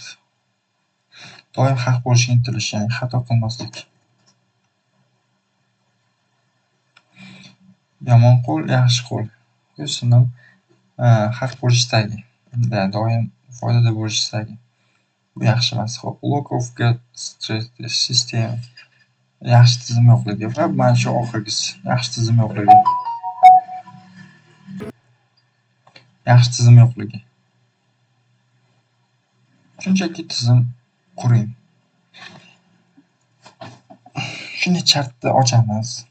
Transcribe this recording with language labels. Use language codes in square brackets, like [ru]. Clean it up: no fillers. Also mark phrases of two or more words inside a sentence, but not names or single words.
[uz] Doim haq bo'lishga intilish, ya'ni xato qilmaslik. Yomon qo'l, yaxshi qo'l. Yo'sinam haq bo'lish istagi. Doim foydada bo'lish istagi. Bu yaxshi emas. Xo'p, [en] Lack of good system. [uz] Yaxshi tizim yo'qligi va mana shu oxirgisi. Yaxshi tizim yo'qligi. Yaxshi tizim yo'qligi. Shunchaki tizim quring. Shuni chartda ochamiz.